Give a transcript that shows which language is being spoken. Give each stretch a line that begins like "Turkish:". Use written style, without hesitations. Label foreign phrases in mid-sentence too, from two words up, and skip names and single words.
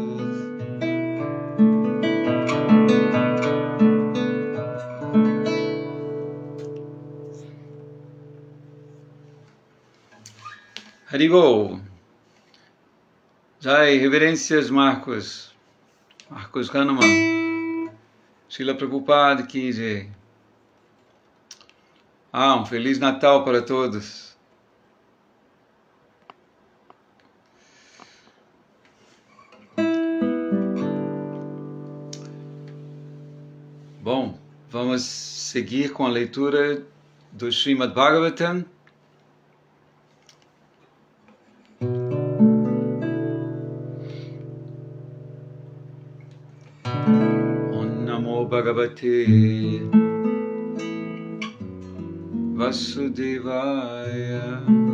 Portuguese: Haribol. Jai, reverências Marcos Hanuman. Srila Prabhupada
Hindi: की जय.
Portuguese: Um Feliz Natal para todos. Bom, vamos seguir com a leitura do Srimad Bhagavatam.
Sanskrit: ॐ नमो भगवते वासुदेवाय.